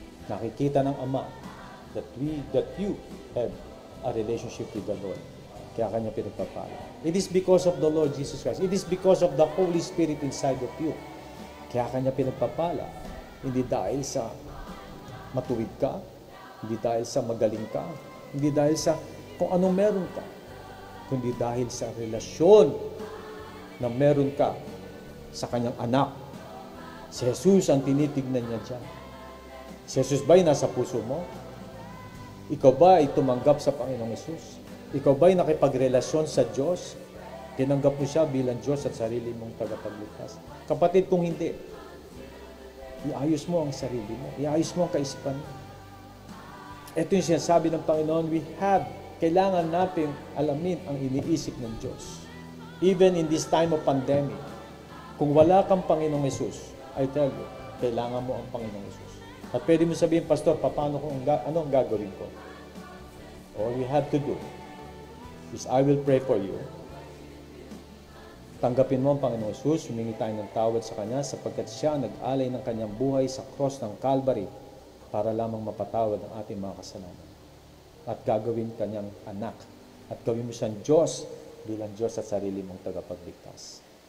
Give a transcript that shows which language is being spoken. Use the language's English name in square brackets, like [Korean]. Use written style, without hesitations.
[Filipino] Nakikita ng Ama [English] that you have a relationship with the Lord. [Filipino] Kaya kanya pinagpapala. [English] It is because of the Lord Jesus Christ. It is because of the Holy Spirit inside of you. [Filipino] Kaya kanya pinagpapala. Hindi dahil sa matuwid ka, hindi dahil sa magaling ka, hindi dahil sa kung anong meron ka, kundi dahil sa relasyon na meron ka sa kanyang anak. Si Jesus ang tinitignan niya dyan. Si Jesus ba'y nasa puso mo? Ikaw ba ay tumanggap sa Panginoong Jesus? Ikaw ba'y nakipagrelasyon sa Diyos? Tinanggap mo siya bilang Diyos at sarili mong tagapagligtas? Kapatid, kung hindi, iayos mo ang sarili mo. Iayos mo ang kaisipan mo. Ito yung sinasabi ng Panginoon, kailangan natin alamin ang iniisip ng Diyos. [English] Even in this time of pandemic, [Filipino] kung wala kang Panginoong Jesus, [English] I tell you, [Filipino] kailangan mo ang Panginoong Jesus. At pwede mo sabihin, Pastor, ano ang gagawin ko? [English] All you have to do is I will pray for you. [Filipino] Tanggapin mo ang Panginoong Jesus, humingi tayo ng tawad sa Kanya sapagkat Siya nag-alay ng Kanyang buhay sa cross ng Calvary para lamang mapatawad ang ating mga kasalanan. At gagawin Kanyang anak. At gawin mo siyang Diyos bilang Diyos at sarili mong tagapagligtas.